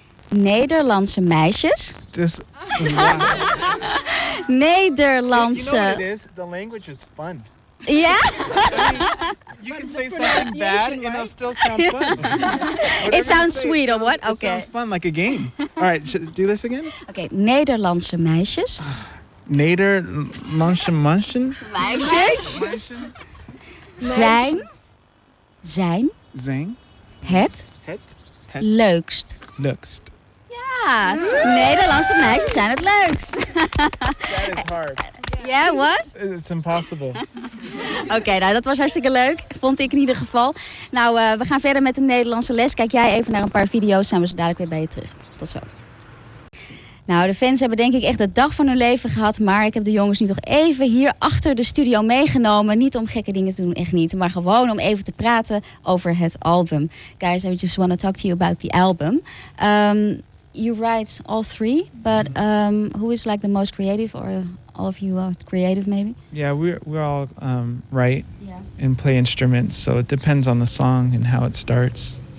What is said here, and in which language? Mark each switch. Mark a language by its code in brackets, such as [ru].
[nl] Nederlandse meisjes. [en] This. [nl] Nederlandse. [en] You know what it is? The language is fun. Yeah? You can say something bad and it'll still sound fun. It sounds sweet or what? It Okay. sounds fun, like a game. All right, should do this again? [nl] Okay, Nederlandse meisjes. Nederlandse manchen. Meisjes. Zijn Zang. het Het. leukst. Leukst. Ja, Nederlandse meisjes zijn het leukst. [en] That is hard. Yeah, what? It's impossible. [nl] Oké, nou dat was hartstikke leuk. Vond ik in ieder geval. Nou, we gaan verder met de Nederlandse les. Kijk jij even naar een paar video's, zijn we zo dadelijk weer bij je terug. Tot zo. Nou, de fans hebben denk ik echt de dag van hun leven gehad. Maar ik heb de jongens nu toch even hier achter de studio meegenomen. Niet om gekke dingen te doen, echt niet. Maar gewoon om even te praten over het album. [en] Guys, I just want to talk to you about the album. You write all three, but who is like the most creative, or all of you are creative maybe? Yeah, we're all write Yeah. and play instruments, so it depends on the song and how it starts.